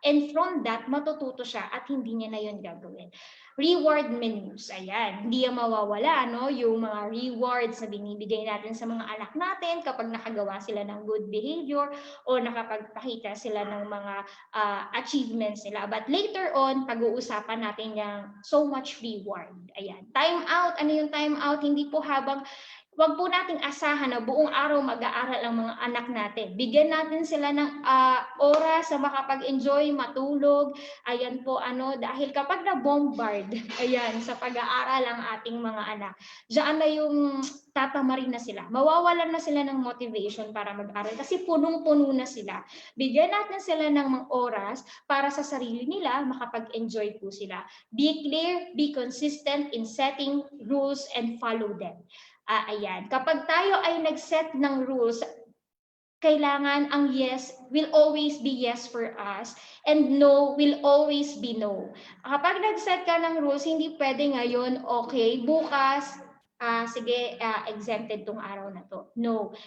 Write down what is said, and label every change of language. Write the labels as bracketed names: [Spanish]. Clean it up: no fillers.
[English] And from that, [Filipino] matututo siya at hindi niya na yun gagawin. [English] Reward menus, [Filipino] ayan, hindi yan mawawala, yung mga rewards na binibigay natin sa mga anak natin kapag nakagawa sila ng good behavior o nakapagpakita sila ng mga achievements nila. [English] But later on, [Filipino] pag-uusapan natin yung [English] so much reward. [Filipino] Ayan, time out, ano yung time out? Hindi po wag po nating asahan na buong araw mag-aaral ang mga anak natin. Bigyan natin sila ng oras na makapag-enjoy, matulog. Ayan po, dahil kapag na-bombard, ayan, sa pag-aaral ang ating mga anak, diyan na yung tatamarin na sila. Mawawalan na sila ng motivation para mag-aral kasi punong-puno na sila. Bigyan natin sila ng mga oras para sa sarili nila, makapag-enjoy po sila. [English] Be clear, be consistent in setting rules and follow them. [Filipino] Ayan, kapag tayo ay nag-set ng rules, kailangan ang [English] yes will always be yes for us and no will always be no. [Filipino] Kapag nag-set ka ng rules, hindi pwede ngayon, okay, bukas, sige, exempted tong araw na to. No.